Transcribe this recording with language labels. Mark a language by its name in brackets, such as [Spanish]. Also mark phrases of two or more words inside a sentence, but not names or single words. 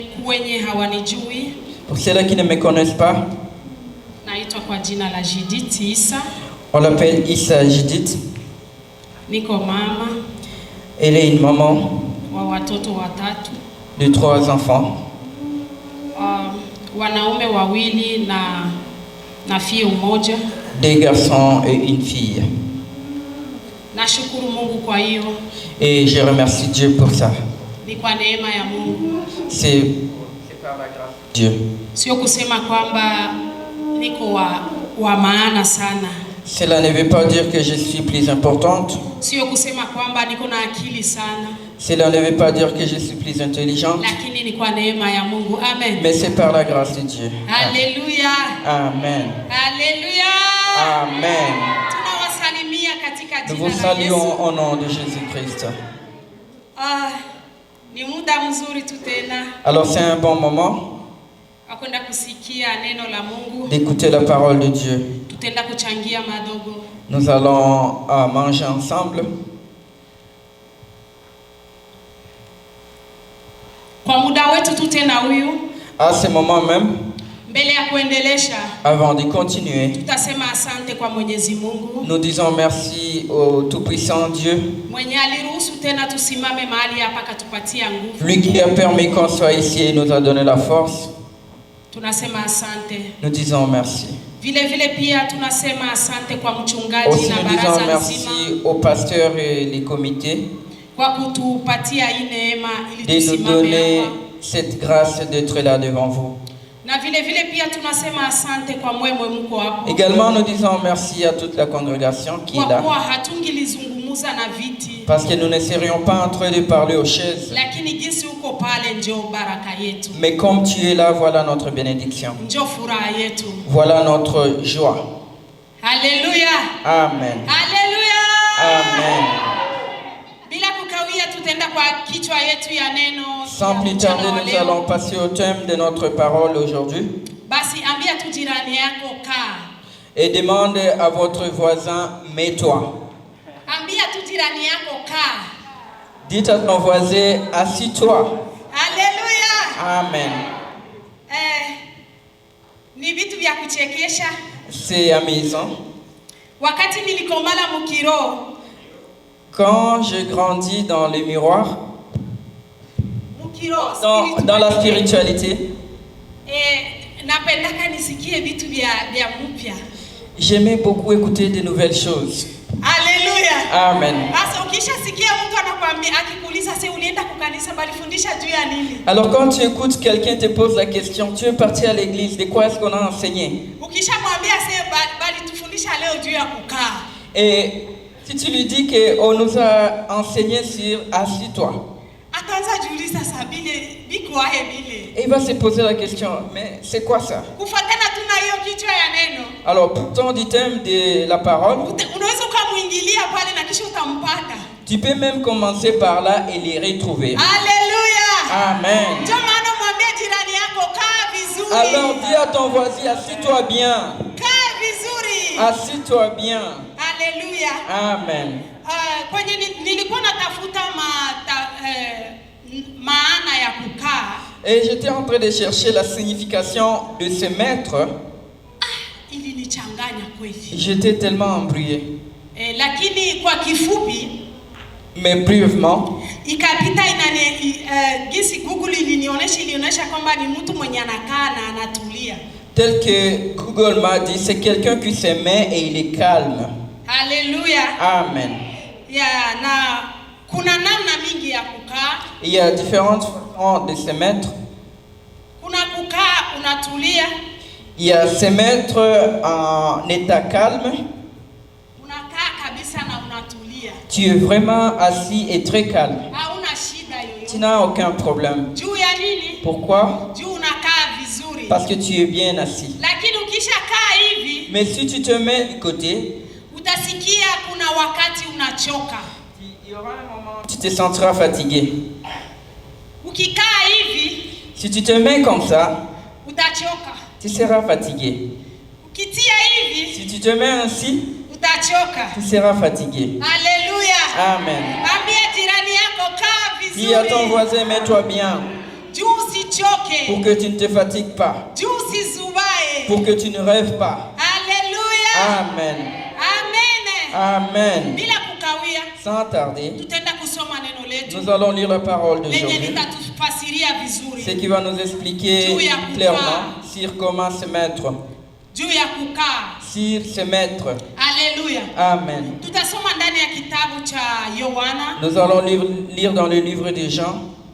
[Swahili] Wenye hawanijui, [French] Pour ceux qui ne me connaissent pas, [Swahili] naitwa kwa jina la Judith Issa. [French] on l'appelle Issa Judith. [Swahili] Niko mama [French] Elle est une maman [Swahili] wa watoto watatu, [French] de 3 enfants, [Swahili] wanaume wawili na fie mmoja. [French] 2 garçons et une fille. [Swahili] Nashukuru Mungu kwa hiyo. [French] Et je remercie Dieu pour ça. [Swahili] Ni kwa neema ya Mungu. [French] C'est par la grâce de Dieu. [Swahili] Sio kusema kwamba niko wa maana sana. [French] Cela ne veut pas dire que je suis plus importante. [Swahili] Sio kusema kwamba niko na akili sana. [French] Cela ne veut pas dire que je suis plus intelligente. [Swahili] Lakini ni kwa neema ya Mungu. Amen. [French] Mais c'est par la grâce de Dieu. Alléluia. Amen. Alléluia. Amen. [Swahili] Tunawasalimia katika [French] Nous [Swahili] jina [French] vous [Swahili] la Yesu. [French] saluons au nom de Jésus-Christ. [Swahili] Ni muda mzuri tu tena [French] Alors c'est un bon moment [Swahili] akwenda kusikia neno la Mungu. [French] d'écouter la parole de Dieu. [Swahili] Tutenda kuchangia madogo. [French] Nous allons manger ensemble. [Swahili] Kwa muda wetu tu tena huyu, [French] À ce moment même, [Swahili] mbele ya kuendelesha, [French] avant de continuer, [Swahili] tutasema asante kwa Mwenyezi Mungu [French] nous disons merci au Tout-Puissant Dieu, [Swahili] mwenye aliruhusu tena tusimame mahali hapa akatupatia nguvu. [French] lui qui a permis qu'on soit ici et nous a donné la force. [Swahili] Tunasema asante. [French] Nous disons merci. [Swahili] Vile vile pia tunasema asante kwa mchungaji [French] Aussi [Swahili] na [French] nous disons [Swahili] baraza nzima [French] merci aux pasteurs et les comités [Swahili] kwa kutupatia hii neema ili [French] de nous [Swahili] tusimame [French] donner [Swahili] hapa. [French] cette grâce d'être là devant vous. [Swahili] Na vile vile pia tunasema asante kwa mwemwe mko hapo. [French] Également, nous disons merci à toute la congrégation qui est [Swahili] Kwa [French] là. [Swahili] kuwa hatungilizungumuza na viti, [French] Parce que nous ne serions pas en train de parler aux chaises. [Swahili] lakini jinsi uko pale njoo baraka yetu, [French] Mais comme tu es là, voilà notre bénédiction. [Swahili] njoo furaha yetu. [French] Voilà notre joie. [Swahili] Haleluya, Amen. haleluya. Amen. Bila kukawia, tutaenda kwa kichwa yetu ya neno. [French] Sans plus tarder, [Swahili] mchana wa [French] nous [Swahili] leo. [French] allons passer au thème de notre parole aujourd'hui. [Swahili] Basi ambia tu jirani yako kaa. [French] Et demande à votre voisin, mets-toi. [Swahili] Ambia tu jirani yako kaa. [French] Dites à ton voisin, assis-toi. Haleluya. Amen. [Swahili] Ni vitu vya kuchekesha. [French] C'est amusant. [Swahili] Wakati nilikomala mukiro, [French] Quand je grandis dans le miroir, [Swahili] mukiro [French] dans la spiritualité, [Swahili] napendaka nisikie vitu vya mpya. [French] j'aimais beaucoup écouter de nouvelles choses. Haleluya. Amen. [Swahili] Sasa ukishasikia mtu anakuambia akikuuliza sasa ulienda kukanisa balifundisha juu ya nini? [French] Alors quand tu écoutes quelqu'un te pose la question, tu es parti à l'église, de quoi est-ce qu'on a enseigné? [Swahili] Ukishamwambia sasa balitufundisha leo juu ya kukaa. [French] Et si tu lui dis qu'on nous a enseigné sur assis-toi, [Swahili] Ataanza jiuliza sasa bile biko ahe bile. [French] et il va se poser la question, mais c'est quoi ça? [Swahili] Kufuatana tuna hiyo kichwa ya neno. [French] Alors pourtant du thème de la parole, [Swahili] Unaweza ukamuingilia pale na kisha utampata. [French] tu peux même commencer par là et les retrouver. Haleluya. Amen. [Swahili] Ndio maana mwambie jirani yako kaa vizuri. [French] Alors dis à ton voisin, assis-toi bien. [Swahili] Kaa vizuri. [French] Assis-toi bien. Haleluya. Amen. [Swahili] Kwenye nilikuwa natafuta maana ya kukaa. [French] Et j'étais en train de chercher la signification de se mettre. [Swahili] Ilinichanganya kweli. [French] J'étais tellement embrouillé. [Swahili] Lakini kwa kifupi, [French] Mais brièvement, [Swahili] ikapita gisi Google ilinionyesha kwamba ni mtu mwenye anakaa na anatulia. [French] tel que Google m'a dit, c'est quelqu'un qui se met et il est calme. Haleluya. Amen. [Swahili] Na kuna namna mingi ya kukaa. [French] Il y a différentes façons de se mettre. [Swahili] Kuna kukaa unatulia. [French] Il y a se mettre en état calme. [Swahili] Unakaa kabisa na unatulia. [French] Tu es vraiment assis et très calme. [Swahili] Hauna shida yoyote. [French] Tu n'as aucun problème. [Swahili] Juu ya nini? [French] Pourquoi? [Swahili] Juu unakaa vizuri. [French] Parce que tu es bien assis. [Swahili] Lakini ukishakaa hivi, [French] Mais si tu te mets de côté, [Swahili] utasikia kuna wakati unachoka. [French] il y aura un moment où tu te sentiras fatigué. [Swahili] Ukikaa hivi, [French] Si tu te mets comme ça, [Swahili] utachoka. [French] tu seras fatigué. [Swahili] Ukitia hivi, [French] Si tu te mets ainsi, [Swahili] utachoka. [French] tu seras fatigué. Haleluya. Amen. [Swahili] Ambia jirani yako kaa [French] Dis à ton [Swahili] vizuri. [French] voisin, mets-toi bien. [Swahili] Juu usichoke, [French] pour que tu ne te fatigues pas, [Swahili] juu usizubae. [French] pour que tu ne rêves pas. Haleluya. Amen. Amen. Amen. [Swahili] Bila kukawia, [French] Sans tarder, [Swahili] tutaenda kusoma neno letu [French] nous allons lire la parole [Swahili] lenye [French] d'aujourd'hui, [Swahili] litatufasiria vizuri [French] ce qui va nous expliquer clairement sur comment se mettre, [Swahili] juu ya kukaa. [French] sur se mettre. Haleluya. Amen. [Swahili] Tutasoma ndani ya kitabu cha Yohana. [French] Nous allons lire dans le livre de Jean,